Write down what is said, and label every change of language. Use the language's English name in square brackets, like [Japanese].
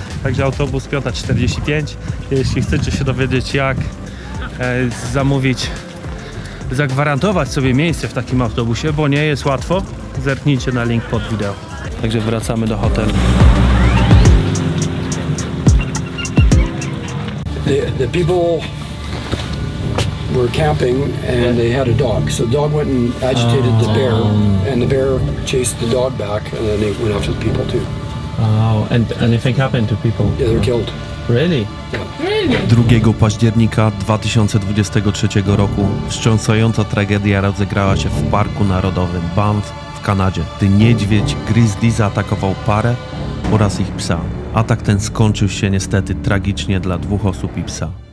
[Polish] Także autobus 5:45, jeśli chcecie się dowiedzieć jak zamówić, zagwarantować sobie miejsce w takim autobusie, bo nie jest łatwo, zerknijcie na link pod wideo. Także wracamy do hotelu. [English] The people were camping and they had a dog. So the dog went and agitated the bear, and the bear chased the dog back, and then they went after the people too. Oh, and anything happened to people? Yeah, they were killed. Really? [Polish] 2 października 2023 roku wstrząsająca tragedia rozegrała się w Parku Narodowym Banff w Kanadzie, gdy niedźwiedź grizzly zaatakował parę oraz ich psa. Atak ten skończył się niestety tragicznie dla 2 osób i psa.